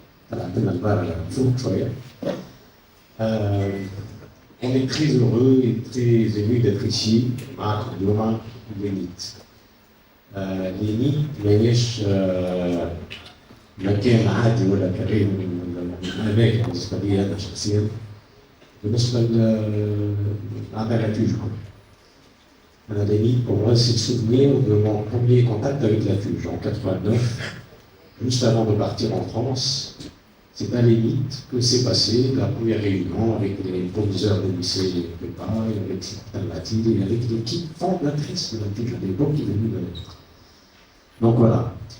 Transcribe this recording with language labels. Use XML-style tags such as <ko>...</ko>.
<fr>On est très heureux et très ému d'être ici à Loma l'ENIT.</fr> <ar>l'ENIT ماهيش مكان عادي ولا كريم من الأماكن بالنسبة لي أنا شخصيا بالنسبة لأعضاء العتوج.</ar> <fr>L'ENIT, pour moi, c'est le souvenir de mon premier contact avec la TUJ en 89, juste avant de partir en France. C'est à l'ENIT que s'est passée la première réunion avec les proviseurs du lycée Pépa, avec Talmati et avec l'équipe fondatrice de la TUJ à l'époque qui est venue de l'être. Donc voilà.</fr>